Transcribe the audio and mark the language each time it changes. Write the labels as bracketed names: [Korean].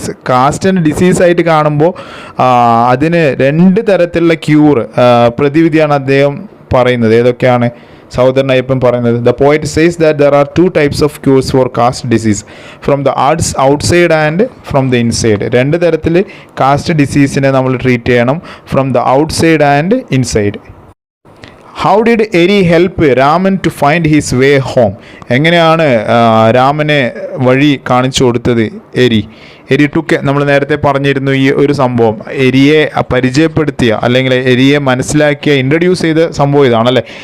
[Malayalam] Cast disease ആയിട്ട് കാണുമ്പോൾ അതിന് 2 തരത്തിലുള്ള ക്യൂർ പ്രതിവിധിയാണ് അദ്ദേഹം പറയുന്നത്. ഏതൊക്കെയാണ് സഹോദരൻ അയ്യപ്പൻ പറയുന്നത്? [English] The poet says that there are 2 types of cures for caste disease, from the outside and from the inside. [Malayalam] 2 തരത്തിൽ കാസ്റ്റ് ഡിസീസിനെ നമ്മൾ ട്രീറ്റ് ചെയ്യണം, [English] From the outside and inside. How did Eri help Raman to find his way home? [Malayalam] എങ്ങനെയാണ് രാമനെ വഴി കാണിച്ചു കൊടുത്തത് എരി ടുക്ക്? നമ്മൾ നേരത്തെ പറഞ്ഞിരുന്നു ഈ ഒരു സംഭവം. എരിയെ പരിചയപ്പെടുത്തിയ അല്ലെങ്കിൽ എരിയെ മനസ്സിലാക്കിയ ഇൻട്രൊഡ്യൂസ് ചെയ്ത സംഭവം ഇതാണല്ലേ.